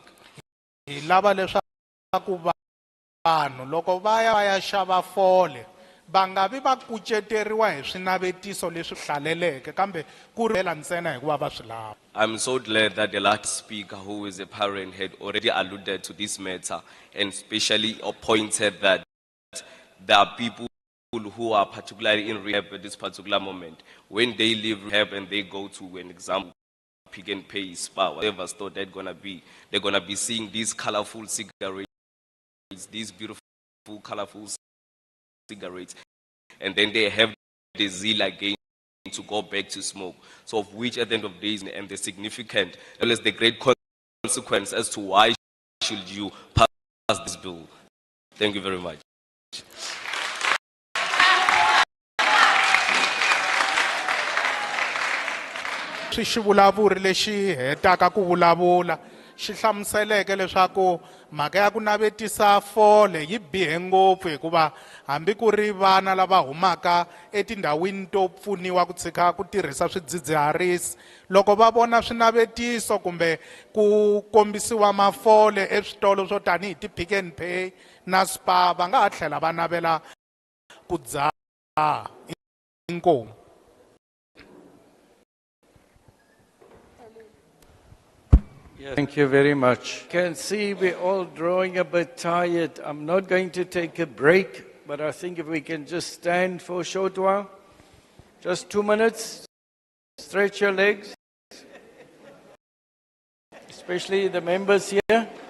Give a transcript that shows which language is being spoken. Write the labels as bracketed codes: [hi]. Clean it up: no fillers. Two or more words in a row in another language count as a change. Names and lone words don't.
[ts] Hi lava leswaku vanhu loko va ya xava fole va nga vi va kuceteriwa hi swinavetiso leswi hlaleleke kambe ku ri ntsena hikuva va swi lava. [en] I'm so glad that the last speaker, who is a parent, had already alluded to this matter and especially pointed that there are people who are particularly in rehab at this particular moment. When they leave rehab and they go to an example, Pick and Pay, Spa, whatever store they're gonna be seeing these colorful cigarettes, these beautiful colorful cigarettes, and then they have the zeal again to go back to smoke. So of which at the end of the day, and the significant, as well as the great consequence as to why should you pass this bill. Thank you very much. [ts] Swivulavuri lexi hetaka ku vulavula xi hlamuseleke leswaku mhaka ya ku navetisa fole yi bihe ngopfu hikuva hambi ku ri vana lava humaka etindhawini to pfuniwa ku tshika ku tirhisa swidzidziharisi loko va vona swinavetiso kumbe ku kombisiwa mafole eswitolo swo tanihi ti-Pick and Pay na Spa va nga ha tlhela va navela ku dzaha. Inkomu. [en] Thank you very much. Can see we're all drawing a bit tired. I'm not going to take a break, but I think if we can just stand for a short while, just 2 minutes, stretch your legs, especially the members here.